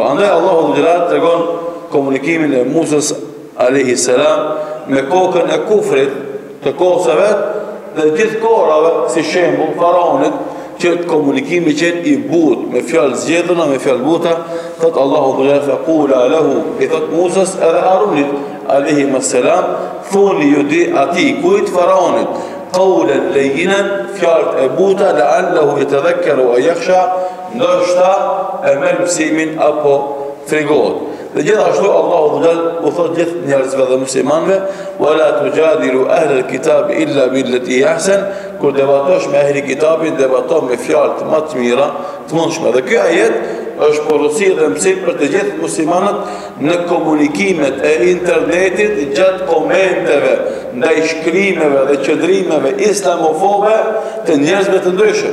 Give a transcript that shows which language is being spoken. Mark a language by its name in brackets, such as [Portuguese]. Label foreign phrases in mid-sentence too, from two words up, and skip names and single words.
[Albanian] Andaj Allahu [Arabic] ذو الجلال [Albanian] tregon komunikimin e Musës [Arabic] عليه السلام [Albanian] me kokën e kufrit të kohësave dhe gjithë kohërave, si shembull faraonit që komunikimi qenë i but, me fjalë zgjedhura, me fjalë buta, thot Allahu dhe [Arabic] فقولا له, [Albanian] i thot Musës edhe Harunit [Arabic] عليه السلام, [Albanian] thoni ju di atij kujt faraonit, [Arabic] قولا لينا, [Albanian] fjalët e buta, [Arabic] لعله يتذكر و يخشى, [Albanian] ndoshta e merr mësimin apo frigohet. Dhe gjithashtu Allahu dhe u thot gjithë njerëzve dhe muslimanve, [Arabic] ولا تجادلوا أهل الكتاب إلا بالتي أحسن, [Albanian] kur debatosh me ahli kitabin, debato me fjalë më të mira, të mundshme. Dhe kjo ajet është porosi dhe mësim për të gjithë muslimanët në komunikimet e internetit, gjatë komenteve, ndaj shkrimeve dhe qëndrimeve islamofobe të njerëzve të ndryshëm.